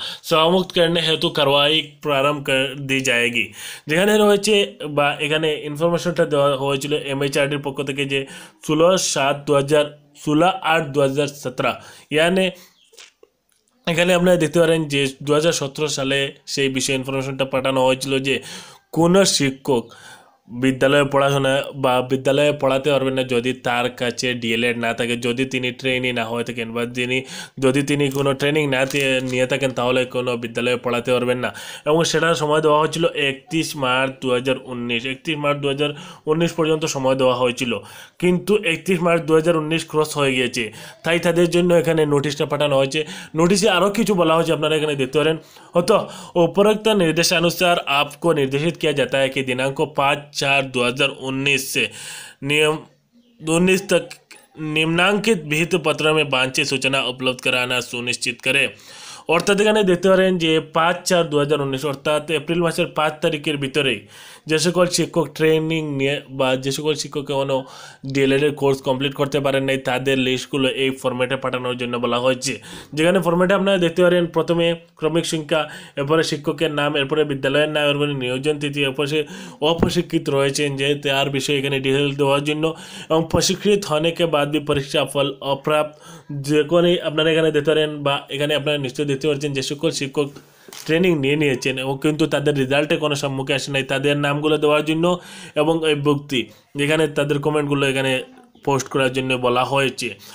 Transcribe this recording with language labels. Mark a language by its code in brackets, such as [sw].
[hi] सेवामुक्त करने हेतु कार्रवाई प्रारंभ कर दी जाएगी। [bn] যেখানে রয়েছে বা এখানে ইনফরমেশনটা দেওয়া হয়েছিল এমএইচআরডির পক্ষ থেকে যে 16/8/2017, यानी এখানে আপনারা দেখতে পারেন যে 2017 সালে সেই বিষয়ে ইনফরমেশনটা পাঠানো হয়েছিল যে কোনো শিক্ষক বিদ্যালয়ে পড়াশোনা বা বিদ্যালয়ে পড়াতে পারবেন না যদি তার কাছে ডিএলএড না থাকে, যদি তিনি ট্রেনি না হয়ে থাকেন বা যদি তিনি কোনো ট্রেনিং না নিয়ে থাকেন তাহলে কোনো বিদ্যালয়ে পড়াতে পারবেন না। এবং সেটার সময় দেওয়া হয়েছিল 31 মার্চ 2019। 31 মার্চ 2019 পর্যন্ত সময় দেওয়া হয়েছিল, কিন্তু 31 মার্চ 2019 ক্রস হয়ে গিয়েছে, তাই তাদের জন্য এখানে নোটিশটা পাঠানো হয়েছে। নোটিশে আরও কিছু বলা হয়েছে, আপনারা এখানে দেখতে পারেন। [hi] तो उपरोक्त निर्देशानुसार आपको निर्देशित किया जाता है कि दिनांक 5/4/2019 से नियम 19 तक निम्नांकित विहित पत्र में वांछित सूचना उपलब्ध कराना सुनिश्चित करें। [bn] অর্থাৎ এখানে দেখতে পারেন যে 5/4/2019 অর্থাৎ এপ্রিল মাসের 5 তারিখের ভিতরেই যে সকল শিক্ষক ট্রেনিং নিয়ে বা যে সকল শিক্ষক এখনও ডিএলএড এর কোর্স কমপ্লিট করতে পারেন নাই তাদের লিস্টগুলো এই ফরম্যাটে পাঠানোর জন্য বলা হয়েছে। যেখানে ফরম্যাটে আপনারা দেখতে পারেন প্রথমে ক্রমিক সংখ্যা, এরপরে শিক্ষকের নাম, এরপরে বিদ্যালয়ের নাম, এরপরে নিয়োজন তিথি, এরপরে সে अप्रशिक्षित রয়েছেন যে তার বিষয়ে এখানে ডিটেল দেওয়ার জন্য, এবং প্রশিক্ষিত [hi] होने के बाद भी परीक्षा फल अप्राप्त [bn] যে কোনো আপনারা এখানে দেখতে পারেন বা এখানে আপনারা নিশ্চয়ই দেখতে পাচ্ছেন যে সকল শিক্ষক ট্রেনিং নিয়েছেন এবং কিন্তু তাদের রেজাল্টে কোনো সম্মুখে আসে নাই, তাদের নামগুলো দেওয়ার জন্য এবং এই ব্যক্তি যেখানে তাদের কমেন্টগুলো এখানে পোস্ট করার জন্য বলা হয়েছে।